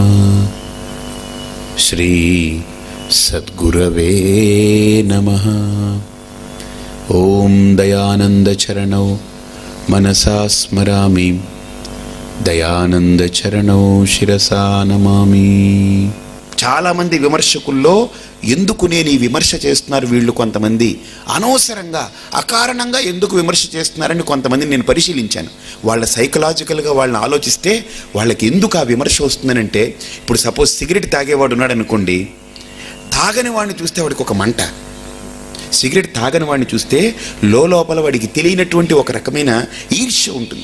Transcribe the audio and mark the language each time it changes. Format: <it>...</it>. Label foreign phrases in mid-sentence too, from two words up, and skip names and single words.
<sa>श्री सद्गुरवे नमः। ओम दयानंद चरणौ मनसा स्मरामि दयानंद चरणौ शिरसा नमामि।</sa> <te>చాలా మంది విమర్శకుల్లో ఎందుకు నేను ఈ విమర్శ చేస్తున్నారు వీళ్ళు కొంతమంది అనవసరంగా అకారణంగా ఎందుకు విమర్శ చేస్తున్నారని కొంతమంది నేను పరిశీలించాను. వాళ్ళ సైకలాజికల్గా వాళ్ళని ఆలోచిస్తే వాళ్ళకి ఎందుకు ఆ విమర్శ వస్తుందనంటే, ఇప్పుడు సపోజ్ సిగరెట్ తాగేవాడు ఉన్నాడు అనుకోండి, తాగని వాడిని చూస్తే వాడికి ఒక మంట, సిగరెట్ తాగని వాడిని చూస్తే లోపల వాడికి తెలియనటువంటి ఒక రకమైన ఈర్ష్య ఉంటుంది.</te>